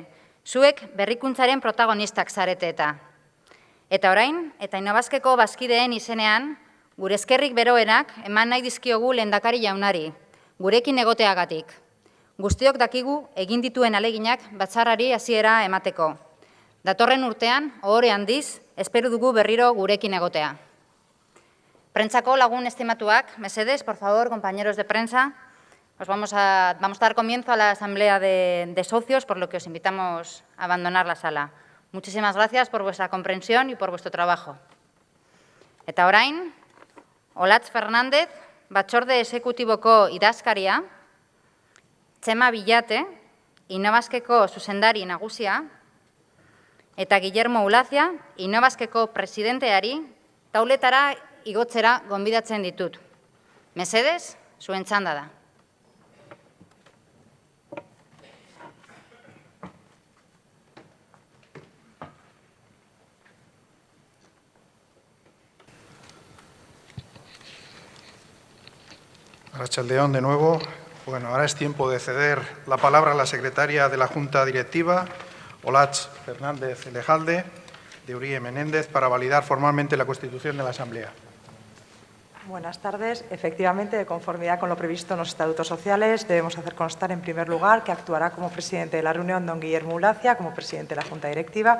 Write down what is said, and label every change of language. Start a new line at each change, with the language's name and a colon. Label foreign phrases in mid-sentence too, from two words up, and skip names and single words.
Basque: Zuek berrikuntzaren protagonistak zarete eta. Eta orain, eta Innobazkeko bazkideen izenean, gure eskerrik beroenak eman nahi dizkiogu lehendakari jaunari, gurekin egoteagatik. Guztiok dakigu egin dituen aleginak batzarrari hasiera emateko. Datorren urtean, ohore handiz, espero dugu berriro gurekin egotea. Prentsako lagun estimatuak, mesedez,
Spanish: por favor, compañeros de prensa, vamos a dar comienzo a la asamblea de socios, por lo que os invitamos a abandonar la sala. Muchísimas gracias por vuestra comprensión y por vuestro trabajo.
Basque: Eta orain, Olatz Fernández, Batzorde Exekutiboko idazkaria, Txema Bilate, Innobazkeko zuzendari nagusia, eta Guillermo Ulazia, Innobazkeko presidenteari, tauletara igotzera gonbidatzen ditut. Mesedez, zuen txanda da.
Spanish: Arratsaldeón de nuevo. Bueno, ahora es tiempo de ceder la palabra a la secretaria de la Junta Directiva, Olatz Fernández Lejalde, de Urie Menéndez, para validar formalmente la constitución de la Asamblea. Buenas tardes. Efectivamente, de conformidad con lo previsto en los estatutos sociales, debemos hacer constar, en primer lugar, que actuará como presidente de la reunión don Guillermo Ulazia, como presidente de la Junta Directiva.